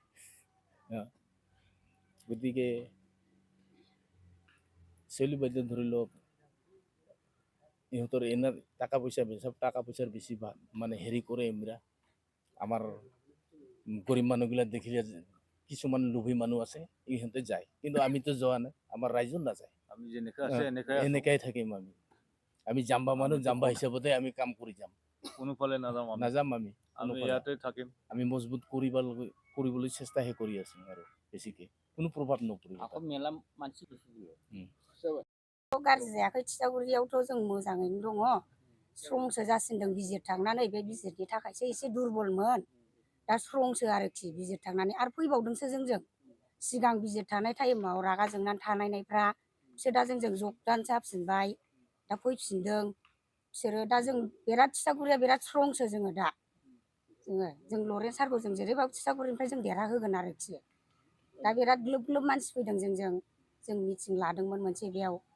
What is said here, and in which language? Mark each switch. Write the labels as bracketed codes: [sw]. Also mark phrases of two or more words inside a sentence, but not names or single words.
[as] গতিকে চেলি বাইদেউ ধৰি লওক ইহঁতৰ এনে টাকা পইচাৰ বেছি মানে হেৰি কৰে এমৰা আমাৰ গৰীব মানুহবিলাক দেখিলে কিছুমান লোভী মানুহ আছে ইহঁতে যায় কিন্তু আমিতো যোৱা নাই আমাৰ ৰাইজো নাযায় আমি যেনেকৈ আছে এনেকাই থাকিম আমি জাম্বা মানুহ জাম্বা হিচাপতে আমি কাম কৰি যাম কোনোফালে নাযাম আমি ইয়াতে থাকিম আমি মজবুত কৰিবলৈ চেষ্টাহে কৰি আছোঁ আৰু বেছিকৈ কোনো প্ৰভাৱ নপৰিব মেলা মানসি [brx] गाज्रि जायाखै थिथागुरियावथ' जों मोजाङैनो दङ स्ट्रंसो जासिनदों बिजिरखांनानै बे बिजिरनि थाखायसो एसे दुरबलमोन दा स्ट्रंसो आरोखि बिजिरखांनानै आरो फैबावदोंसो जोंजों सिगां बिजिर थानाय टाइमाव रागा जोंनानै थानायफ्रा बिसोर दा जोंजों जगदान जाफिनबाय दा फैफिनदों बिसोरो दा जों बिराद थिथागुरिया बिराद स्ट्रंसो जों लरेन्स सारखौ जों जेरैबाबो थिथागुरिनिफ्राय जों देरहाहोगोन आरोखि दा बिराद ग्लोब ग्लोब मानसि फैदों जों मिटिं लादोंमोन मोनसे बेयाव